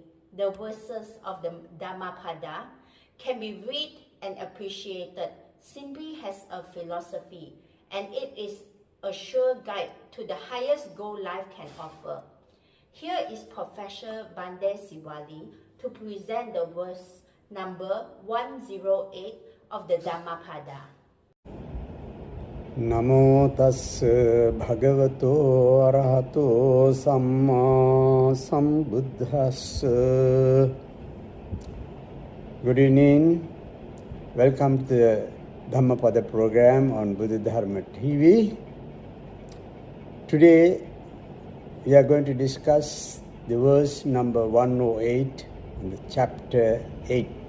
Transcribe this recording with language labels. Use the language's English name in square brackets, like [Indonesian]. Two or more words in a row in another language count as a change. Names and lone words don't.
[English] The verses of the Dhammapada can be read and appreciated simply as a philosophy, and it is a sure guide to the highest goal life can offer. Here is Professor Bande Siwali to present the verse number 108 of the Dhammapada. [Pali] Namo tassa bhagavato arahato samma sambuddhassa. [English] Good evening. Welcome to the Dhammapada program on Buddha Dharma TV. Today we are going to discuss the verse number 108 in the chapter 8.